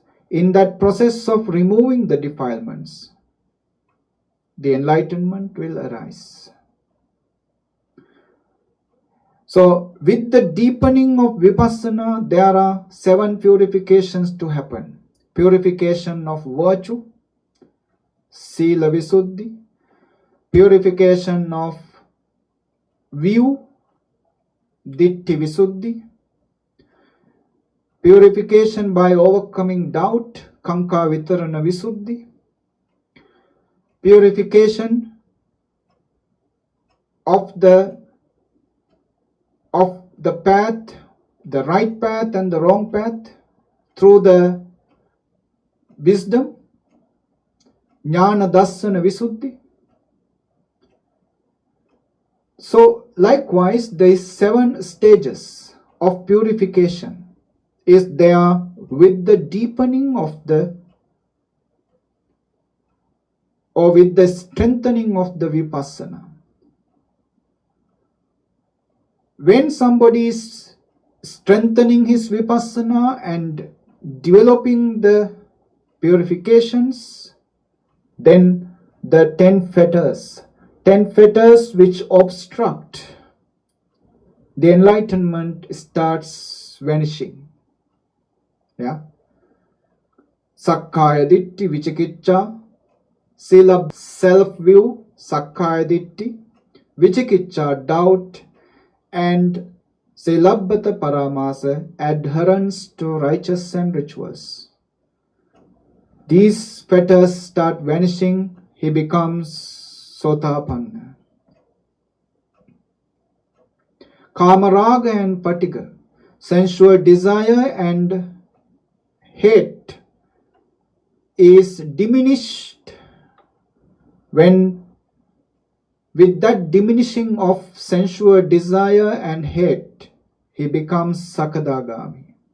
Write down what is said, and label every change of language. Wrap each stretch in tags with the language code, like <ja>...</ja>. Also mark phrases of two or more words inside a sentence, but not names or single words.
<en>In that process of removing the defilements, the enlightenment will arise. So with the deepening of vipassana, there are 7 purifications to happen. Purification of virtue,</en> <pi>sila visuddhi.</pi> <en>Purification of view,</en> <pi>ditti visuddhi.</pi> <en>Purification by overcoming doubt,</en> <pi>kanka vitarana visuddhi.</pi> <en>Purification of the path, the right path and the wrong path, through the wisdom,</en> <pi>jnana dassana visuddhi.</pi> <en>So likewise, there is 7 stages of purification is there with the deepening of with the strengthening of the vipassana. When somebody is strengthening his vipassana and developing the purifications, then the 10 fetters which obstruct the enlightenment starts vanishing. Yeah.</en> <pi>Sakkaya ditti, vicikiccha, sila self-view, sakkaya ditti, vicikiccha doubt, and silabbata paramasa adherence to righteous and rituals.</pi> <en>These fetters start vanishing, he becomes sotapanna. Kamaraga and patiga, sensual desire and hate is diminished when with that diminishing of sensual desire and hate, he becomes Sakadagami.</en>